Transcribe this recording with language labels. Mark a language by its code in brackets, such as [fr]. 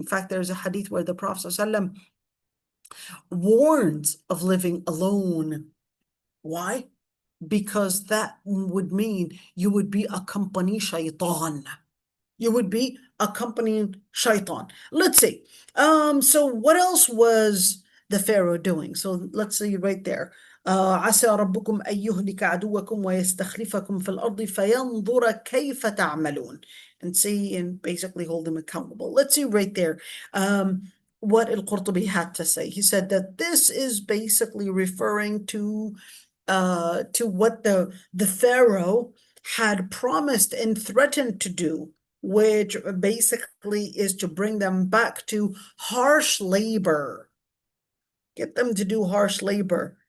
[en] In fact, there's a hadith where the Prophet ﷺ warns of living alone. Why? Because that would mean you would be accompanying shaitan. You would be accompanying shaitan. Let's see. So what else was the Pharaoh doing? So let's see right there. [ar] عسى ربكم أن يهلك عدوكم ويستخلفكم في الأرض فينظر كيف تعملون. [en] And see, and basically hold them accountable. Let's see right there what al-Qurtubi had to say. He said that this is basically referring to what the Pharaoh had promised and threatened to do, which basically is to bring them back to harsh labor, get them to do harsh labor.